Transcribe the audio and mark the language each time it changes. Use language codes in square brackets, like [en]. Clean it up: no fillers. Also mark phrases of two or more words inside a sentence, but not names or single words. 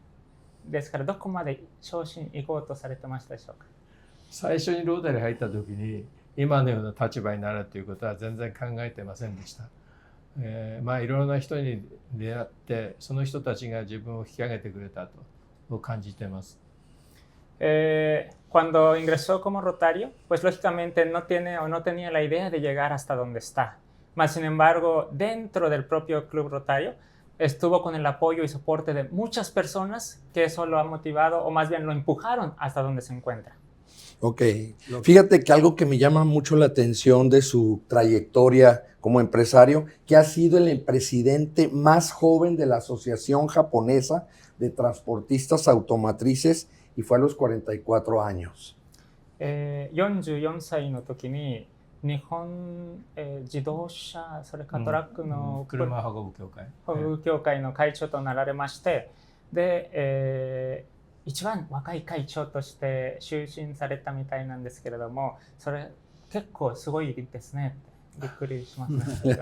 [ja] ですからどこまで昇進行こうとされてましたでしょうか？最初にロータリー入った時に今のような立場になるということは全然考えてませんでした。いろいろな人に出会ってその人たちが自分を引き上げてくれたと感じています。 [es] Cuando ingresó como rotario, pues lógicamente no tenía la idea de llegar hasta donde está. Mas, sin embargo, dentro del propio Club Rotario, estuvo con el apoyo y soporte de muchas personas que eso lo ha motivado, o más bien lo empujaron hasta donde se encuentra. Ok. Fíjate que algo que me llama mucho la atención de su trayectoria como empresario, que ha sido el presidente más joven de la Asociación Japonesa de Transportistas Automotrices y fue a los 44 años. [ja] 44 歳の時に日本、自動車それからトラックの、車運ぶ協会運ぶ協会の会長となられまして、で、一番若い会長として就任されたみたいなんですけれども、それ結構すごいですねってびっくりしますね。